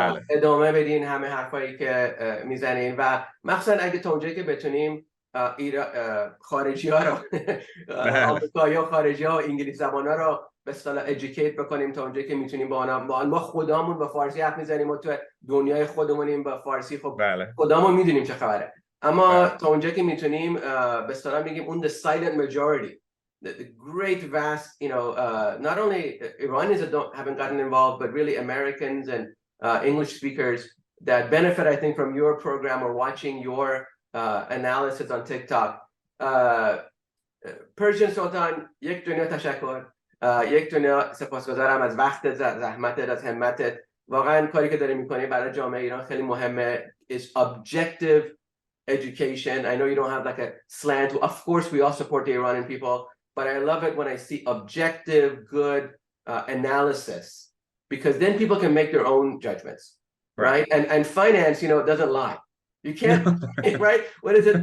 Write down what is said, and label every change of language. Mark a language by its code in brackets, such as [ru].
[fa] ادامه بدین همه حرفایی که میزنین، و مخصوصا اگه تا اونجایی که بتونیم خارجی ها رو آمریکایی ها، خارجی ها و انگلیسی زبان ها رو به اصطلاح ادوکییت بکنیم تا اونجایی که میتونیم. ما خودمون با فارسی حرف میزنیم و تو دنیای خودمونیم با فارسی، خب خودمون میدونیم چه خبره، اما تا اونجایی که میتونیم به اصطلاح میگیم اون [en] the silent majority, the great vast, not only Iranians that haven't gotten involved, but really Americans and English speakers that benefit, I think, from your program or watching your analysis on TikTok. [fa] Persian Sultan, یک دنیا تشکر، یک دنیا سپاسگزارم از وقتت، زحمتت، از همتت. واقعا کاری که داری میکنی برای جامعه ایران خیلی مهمه. [en] Is objective education. I know you don't have like a slant. Of course, we all support the Iranian people, but I love it when I see objective, good analysis, because then people can make their own judgments, right? And finance, doesn't lie. You can't, right? What is it?